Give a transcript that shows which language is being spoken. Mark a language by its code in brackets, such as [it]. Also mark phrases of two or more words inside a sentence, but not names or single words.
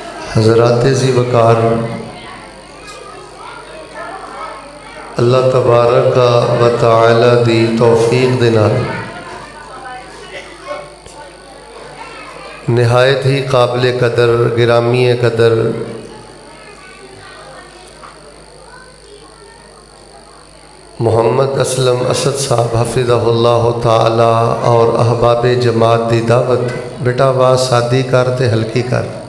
[ur] حضرات ذی وقار, [ar] الله تبارك وتعالى [pa] دی توفیق دے نال نہایت ہی قابل قدر گرامی قدر محمد اسلم اسد صاحب [ar] حفظه الله تعالى [pa] اور احباب جماعت دی دعوت بیٹا آواز سادی کر تے ہلکی کر.